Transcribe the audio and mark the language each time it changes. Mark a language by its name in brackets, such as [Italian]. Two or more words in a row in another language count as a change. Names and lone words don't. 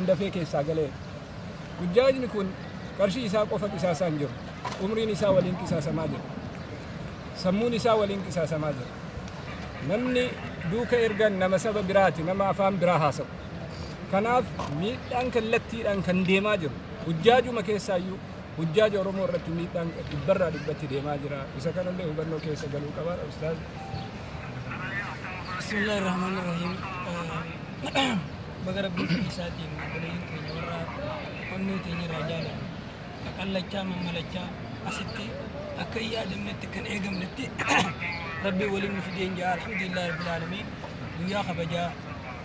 [Oromo] dafee keessaa galee hujjaajni kun qarshii isaa qofa qisaasaa hin jiru umriin isaa waliin qisaasamaa jira sammuun isaa waliin qisaasamaa jira namni duuka ergan nama saba biraati nama afaan biraa haasa'u kanaaf miidhaan kallattiidhaan kan deemaa jiru hujjaajuma keessaayyuu hujjaaja oromoo irratti miidhaan dhibbarraa dhibbatti deemaa jira isa kanallee hubannoo keessa galuu qabaadha ustaaz [Arabic] بسم الله الرحمن الرحيم [Oromo] bagarabbii isaatiin waliin keenya warra onnee keenya irraa jaalatu akallachaa mammalachaa asitti akka yaadamnetti kan eegamnetti rabbii waliin nu fideen jaa [Arabic] الحمد لله رب العالمين [Oromo] guyyaa kabajaa